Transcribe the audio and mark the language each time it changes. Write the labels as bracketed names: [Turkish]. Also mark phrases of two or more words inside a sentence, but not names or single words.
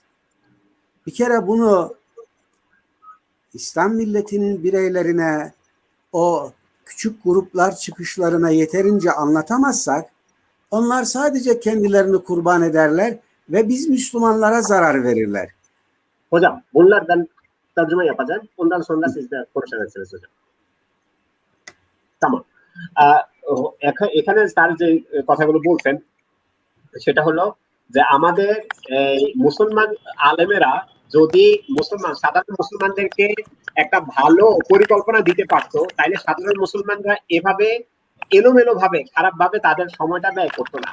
[Turkish] Bir kere bunu İslam milletinin bireylerine, o küçük gruplar çıkışlarına yeterince anlatamazsak, onlar sadece kendilerini kurban ederler ve biz Müslümanlara zarar verirler. Hocam bunlardan tercüme yapacağım. Ondan sonra siz de konuşacaksınız hocam. Tamam. [Bangla] এখানে স্যার যে কথাগুলো বলছেন সেটা হলো যে আমাদের মুসলমান আলেমেরা যদি সাধারণ মুসলমানদেরকে একটা ভালো পরিকল্পনা দিতে পারতো তাহলে সাধারণ মুসলমানরা এভাবে এলোমেলো ভাবে খারাপ ভাবে তাদের সময়টা ব্যয় করতো না।